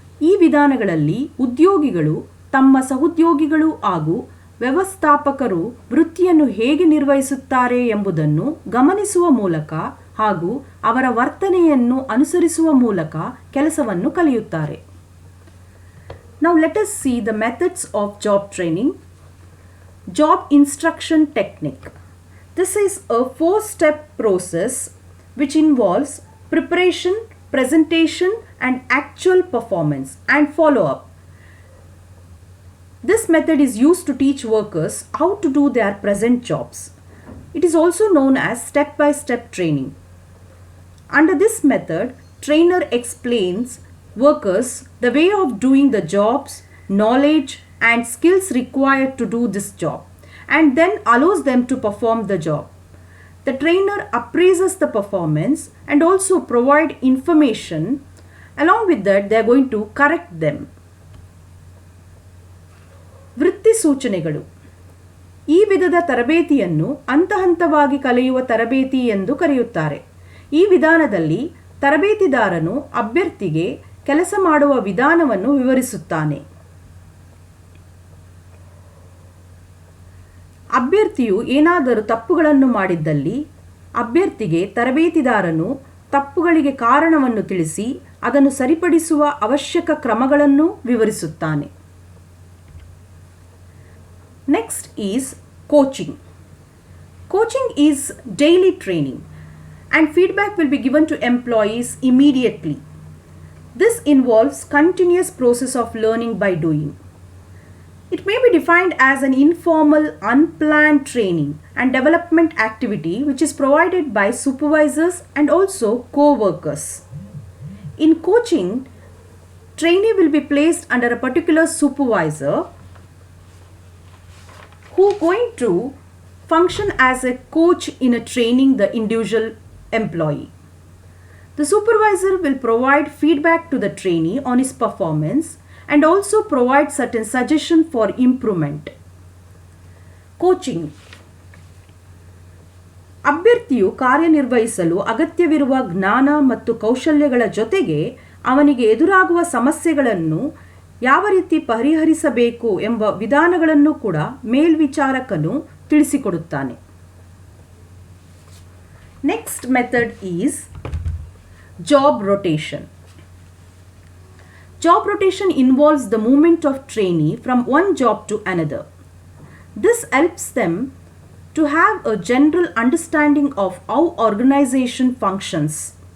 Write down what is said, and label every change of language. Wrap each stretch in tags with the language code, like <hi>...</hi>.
<kn>ಈ ವಿಧಾನಗಳಲ್ಲಿ ಉದ್ಯೋಗಿಗಳು ತಮ್ಮ ಸಹೋದ್ಯೋಗಿಗಳು ಹಾಗೂ ವ್ಯವಸ್ಥಾಪಕರು ವೃತ್ತಿಯನ್ನು ಹೇಗೆ ನಿರ್ವಹಿಸುತ್ತಾರೆ ಎಂಬುದನ್ನು ಗಮನಿಸುವ ಮೂಲಕ ಹಾಗೂ ಅವರ ವರ್ತನೆಯನ್ನು ಅನುಸರಿಸುವ ಮೂಲಕ ಕೆಲಸವನ್ನು ಕಲಿಯುತ್ತಾರೆ.</kn> <en>Now let us see the methods of job training. Job instruction technique. This is a 4-step process which involves preparation, presentation and actual performance and follow-up. This method is used to teach workers how to do their present jobs. It is also known as step-by-step training. Under this method, trainer explains workers the way of doing the jobs, knowledge and skills required to do this job and then allows them to perform the job. The trainer appraises the performance and also provide information. Along with that, they are going to correct them.</en> <kn>ವೃತ್ತಿ ಸೂಚನೆಗಳು. ಈ ವಿಧದ ತರಬೇತಿಯನ್ನು ಹಂತ-ಹಂತವಾಗಿ ಕಲಿಯುವ ತರಬೇತಿ ಎಂದು ಕರೆಯುತ್ತಾರೆ. ಈ ವಿಧಾನದಲ್ಲಿ ತರಬೇತಿದಾರನು ಅಭ್ಯರ್ಥಿಗೆ ಕೆಲಸ ಮಾಡುವ ವಿಧಾನವನ್ನು ವಿವರಿಸುತ್ತಾನೆ. ಅಭ್ಯರ್ಥಿಯು ಏನಾದರೂ ತಪ್ಪುಗಳನ್ನು ಮಾಡಿದ್ದಲ್ಲಿ ಅಭ್ಯರ್ಥಿಗೆ ತರಬೇತಿದಾರನು ತಪ್ಪುಗಳಿಗೆ ಕಾರಣವನ್ನು ತಿಳಿಸಿ ಅದನ್ನು ಸರಿಪಡಿಸುವ ಅವಶ್ಯಕ ಕ್ರಮಗಳನ್ನು ವಿವರಿಸುತ್ತಾನೆ.</kn> <en>Next is coaching. Coaching is daily training and feedback will be given to employees immediately. This involves continuous process of learning by doing. It may be defined as an informal, unplanned training and development activity which is provided by supervisors and also co-workers. In coaching, trainee will be placed under a particular supervisor who is going to function as a coach in a training the individual employee. The supervisor will provide feedback to the trainee on his performance and also provide certain suggestion for improvement. Coaching.</en> <kn>ಅಭ್ಯರ್ಥಿಯು ಕಾರ್ಯನಿರ್ವಹಿಸಲು ಅಗತ್ಯವಿರುವ ಜ್ಞಾನ ಮತ್ತು ಕೌಶಲ್ಯಗಳ ಜೊತೆಗೆ ಅವನಿಗೆ ಎದುರಾಗುವ ಸಮಸ್ಯೆಗಳನ್ನು ಯಾವ ರೀತಿ ಪರಿಹರಿಸಬೇಕು ಎಂಬ ವಿಧಾನಗಳನ್ನು ಕೂಡ ಮೇಲ್ವಿಚಾರಕನು ತಿಳಿಸಿಕೊಡುತ್ತಾನೆ.</kn> <en>Next method is job rotation. Job rotation involves the movement of trainee from one job to another. This helps them to have a general understanding of how organization functions.</en>